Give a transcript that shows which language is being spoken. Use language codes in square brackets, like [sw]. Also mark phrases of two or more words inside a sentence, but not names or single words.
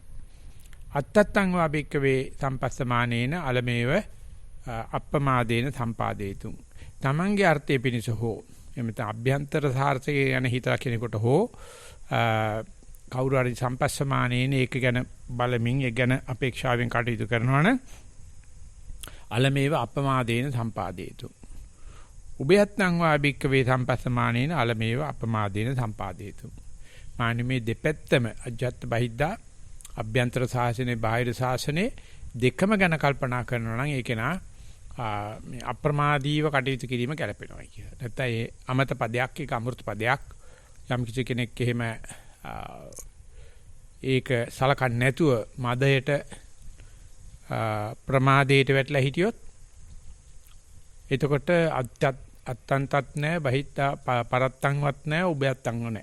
[pi] අත්තත්තං වා භික්කවේ සම්පස්සමානේන අලමේව අප්‍රමාදේන සම්පාදේතුං. [si] තමන්ගේ අර්ථයේ පිණිස හෝ එමෙත අභ්‍යන්තර සාර්ථකයේ යන හිතලා කෙනෙකුට හෝ කවුරු හරි සම්පස්සමානේන ඒක ගැන බලමින් ඒ ගැන අපේක්ෂාවෙන් කටයුතු කරනවනම් [pi] අලමේව අපමාදේන සම්පාදේතු. උභයත්නම් වා භික්කවේ සම්පස්සමානේන අලමේව අපමාදේන සම්පාදේතු. [si] මානිමේ දෙපැත්තම [pi] අජත්ත බහිද්දා [si] අභ්‍යන්තර ශාසනේ බාහිර ශාසනේ දෙකම ගැන කල්පනා කරනවා නම් ඒක නා මේ අප්‍රමාදීව කටයුතු කිරීම ගැලපෙනවා කියලා. නැත්නම් ඒ අමත පදයක් ඒක අමෘත පදයක් යම් කිසි කෙනෙක් එහෙම ඒක සලකන්නේ නැතුව මදයට ප්‍රමාදයට වැටලා හිටියොත් එතකොට අත්තන්තත් නැහැ බහිත්තා පරත්තන්වත් නැහැ උභයත්තන්ව නැහැ.